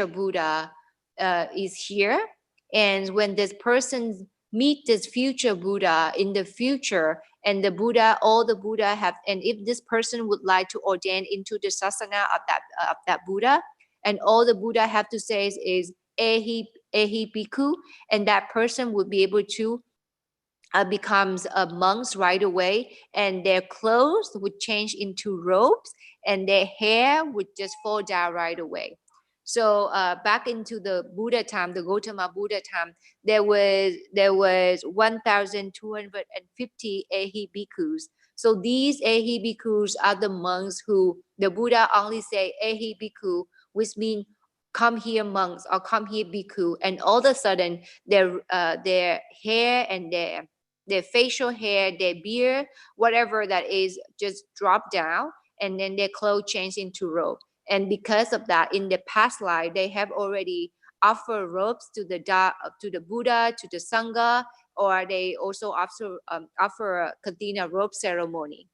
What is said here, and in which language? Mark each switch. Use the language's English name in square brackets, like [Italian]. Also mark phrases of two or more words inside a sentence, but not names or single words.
[English] Buddha is here, and when this person meet this future Buddha in the future, and the Buddha, all the Buddha have, and if this person would like to ordain into the sasana of that Buddha, and all the Buddha have to say is [Pali] ehi bhikkhu, [English] and that person would be able to becomes monks right away, and their clothes would change into robes, and their hair would just fall down right away. So back into the Buddha time, the Gautama Buddha time, there was 1,250 [Pali] ehi bhikkhus. [English] So these [Pali] ehi bhikkhus [English] are the monks who the Buddha only say [Pali] ehi bhikkhu, [English] which means come here monks or come here bhikkhu, and all of a sudden their hair and their facial hair, their beard, whatever that is, just drop down, and then their clothes change into robe. And because of that, in the past life, they have already offered robes to the Buddha, to the Sangha, or they also offer a Kathina robe ceremony.